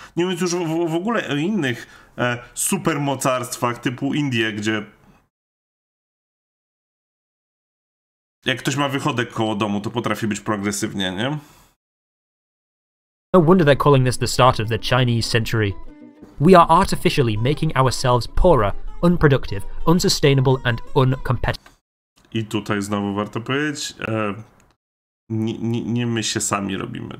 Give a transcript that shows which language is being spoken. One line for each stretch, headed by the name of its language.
Polish: Nie mówiąc już w ogóle o innych supermocarstwach typu Indie, gdzie jak ktoś ma wychodek koło domu, to potrafi być progresywnie, nie?
English: No wonder they're calling this the start of the Chinese century. We are artificially making ourselves poorer, unproductive, unsustainable and uncompetitive.
Polish: I tutaj znowu warto powiedzieć, nie my się sami robimy.